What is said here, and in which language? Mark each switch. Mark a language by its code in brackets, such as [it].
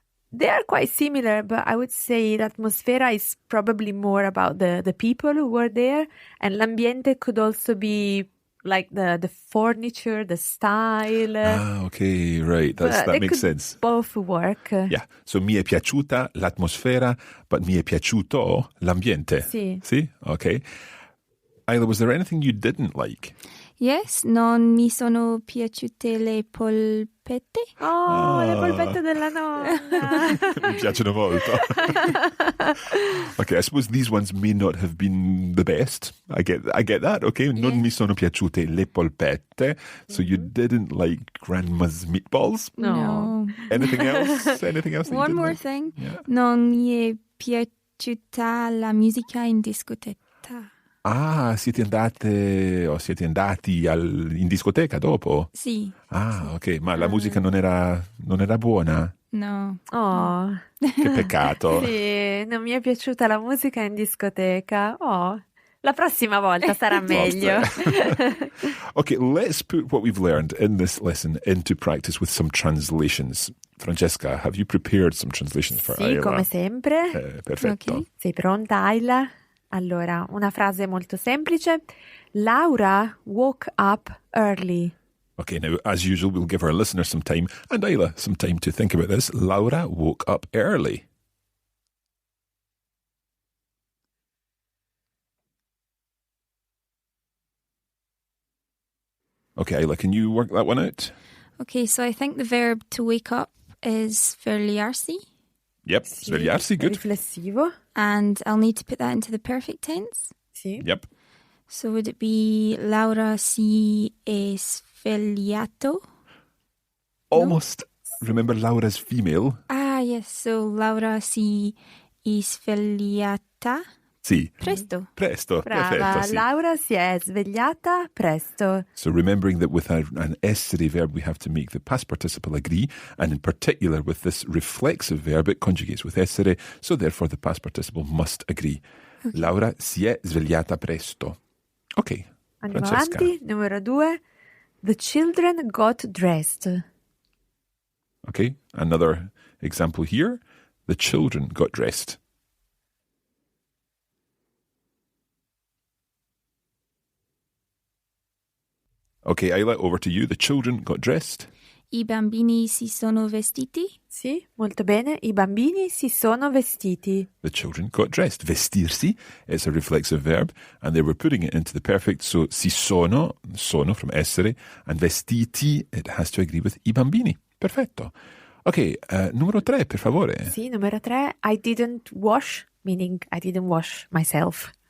[en] They are quite similar, but I would say l'atmosfera is probably more about the people who were there, and l'ambiente could also be like the furniture, the style. Ah, okay, right. That makes sense. Both work. Yeah. So [it] mi è piaciuta l'atmosfera, [en] but [it] mi è piaciuto l'ambiente. Sì. [en] See? Okay. Isla, was there anything you didn't like? [it] Yes, non mi sono piaciute le polpette. Oh, le polpette della nonna. Mi piacciono molto. [en] Okay, I suppose these ones may not have been the best. I get that, okay? [it] Non mi sono piaciute le polpette. [en] So you didn't like grandma's meatballs? No. Anything else? Anything else that you One didn't more like? thing. Yeah. [it] Non mi è piaciuta la musica in discoteca. Ah, siete andate o siete andati in discoteca dopo? Sì. Ah, ok, ma la musica non era buona? No. Oh, Che peccato. sì, non mi è piaciuta la musica in discoteca. Oh, la prossima volta sarà meglio. [en] Okay, let's put what we've learned in this lesson into practice with some translations. Francesca, have you prepared some translations for [it] Sì, [en] Isla? [it] come sempre. Perfetto. Ok. Sei pronta, Ayla? Allora, una frase molto semplice. [en] Laura woke up early. Okay, now, as usual, we'll give our listeners some time, and Isla some time to think about this. Laura woke up early. Okay, Isla, can you work that one out? Okay, so I think the verb to wake up is svegliarsi, Yep, svegliarsi, good. [it] Riflessivo. [en] and I'll need to put that into the perfect tense. [it] Sì. [en] Yep. So would it be [it] Laura si è svegliato? [en] Almost. Remember, Laura's female. Ah, yes. So [it] Laura si è svegliata Sì. presto. Presto. Brava, Perfetto, sì. Laura si è svegliata presto. [en] So remembering that with an essere verb, we have to make the past participle agree, and in particular with this reflexive verb, it conjugates with essere, so therefore the past participle must agree. Okay. [it] Laura si è svegliata presto. Ok, Andiamo Francesca. avanti. Numero 2. [en] The children got dressed. Okay, another example here. The children got dressed. Okay, Isla, over to you. The children got dressed. [it] I bambini si sono vestiti? Sì, molto bene. I bambini si sono vestiti. [en] The children got dressed. Vestirsi is a reflexive verb, and they were putting it into the perfect. So si sono from essere, and vestiti, it has to agree with I bambini. Perfetto. [it] Ok, numero 3, per favore. Sì, numero 3. [en] I didn't wash, meaning I didn't wash myself.